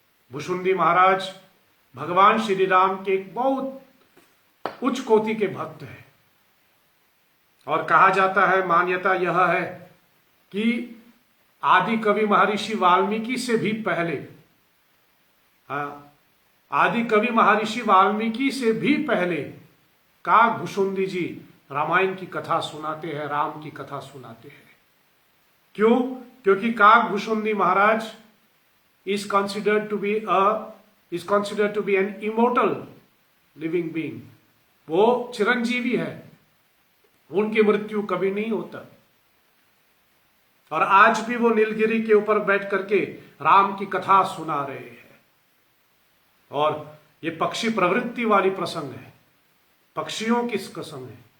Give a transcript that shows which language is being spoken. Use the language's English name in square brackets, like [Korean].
[Hindi] भुशुंडी महाराज भगवान श्री राम के एक बहुत उच्च कोटि के भक्त हैं और कहा जाता है, मान्यता यह है कि आदि कवि महर्षि वाल्मीकि से भी पहले, आदि कवि महर्षि वाल्मीकि से भी पहले काग भुशुंडी जी रामायण की कथा सुनाते हैं, राम की कथा सुनाते हैं। क्यों? क्योंकि काग भुशुंडी महाराज [English] is considered to be an immortal living being. [Hindi] वो चिरंजीवी है, उनकी मृत्यु कभी नहीं होता। और आज भी वो नीलगिरी के ऊपर बैठ करके राम की कथा सुना रहे हैं। और ये पक्षी प्रवृत्ति वाली प्रसंग है, पक्षियों की प्रसंग है।